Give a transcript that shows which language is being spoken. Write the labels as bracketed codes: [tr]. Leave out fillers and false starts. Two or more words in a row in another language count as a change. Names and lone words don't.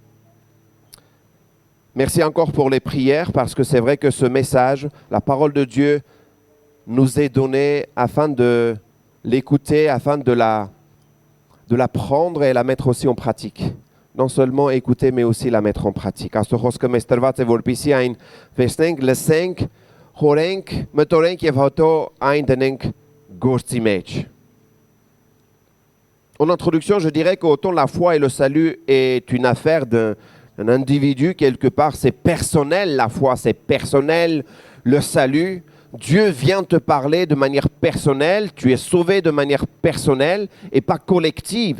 [fr] Merci encore pour les prières parce que c'est vrai que ce message, la parole de Dieu, nous est donné afin de l'écouter, afin de la prendre et la mettre aussi en pratique. Non seulement écouter, mais aussi la mettre en pratique. [hy] Աստծո խոսքը մեզ տրված է որպեսզի այն վերցնենք, լսենք, խորենք, մտորենք եւ հետո այն դնենք գործի մեջ. [fr] En introduction, je dirais qu'autant la foi et le salut est une affaire d'un individu, quelque part, c'est personnel, la foi, c'est personnel, le salut. Dieu vient te parler de manière personnelle, tu es sauvé de manière personnelle et pas collective.